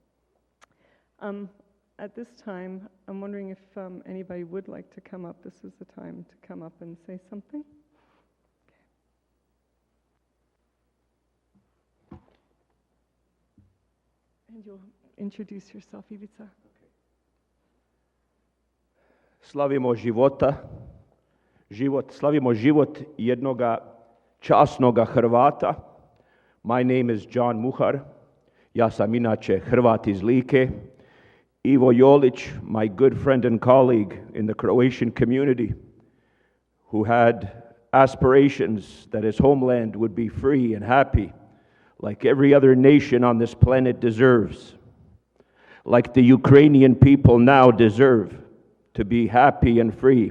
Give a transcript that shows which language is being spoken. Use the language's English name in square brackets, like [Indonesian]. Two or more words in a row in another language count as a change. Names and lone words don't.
[English] At this time, I'm wondering if anybody would like to come up. This is the time to come up and say something. And you'll introduce yourself, Ivica. [Croatian] Slavimo život jednoga časnoga Hrvata. [English] My name is John Muhar. [Croatian] Ja sam inače Hrvat iz Like. [English] Ivo Jolić, my good friend and colleague in the Croatian community, who had aspirations that his homeland would be free and happy, like every other nation on this planet deserves, like the Ukrainian people now deserve to be happy and free.